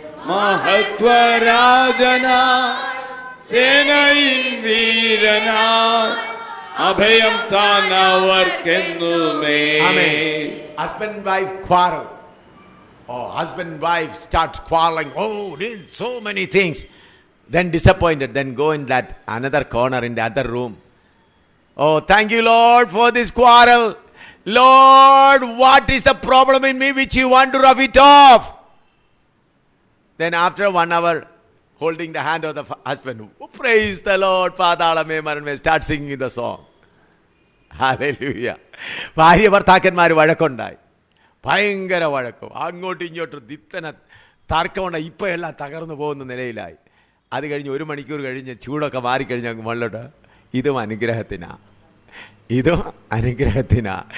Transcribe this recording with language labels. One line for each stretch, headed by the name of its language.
Malayalam: മഹത്വരാധന സേനായിൻ വീരന, അഭയം താനവർക്കെന്നുമേ.
English: Husband and wife quarrel. Husband and wife start quarreling. So many things. Then disappointed. Then go in that another corner in the other room. Thank you Lord for this quarrel. Lord, what is the problem in me which you want to rub it off? Then after 1 hour, holding the hand of the husband, praise the Lord,
Malayalam: പാതാളമേ മരണമേ,
English: start singing the song. Hallelujah.
Malayalam: ഭാര്യ ഭർത്താക്കന്മാർ വഴക്കുണ്ടായി, ഭയങ്കര വഴക്കും, അങ്ങോട്ടും ഇങ്ങോട്ടും ദിത്തന തർക്കമുണ്ട. ഇപ്പം എല്ലാം തകർന്നു പോകുന്ന നിലയിലായി. അത് കഴിഞ്ഞ് 1 മണിക്കൂർ കഴിഞ്ഞ് ചൂടൊക്കെ മാറിക്കഴിഞ്ഞ് അങ്ങ് മുകളിലോട്ട്. ഇതും അനുഗ്രഹത്തിനാ, ഇതും അനുഗ്രഹത്തിനാ.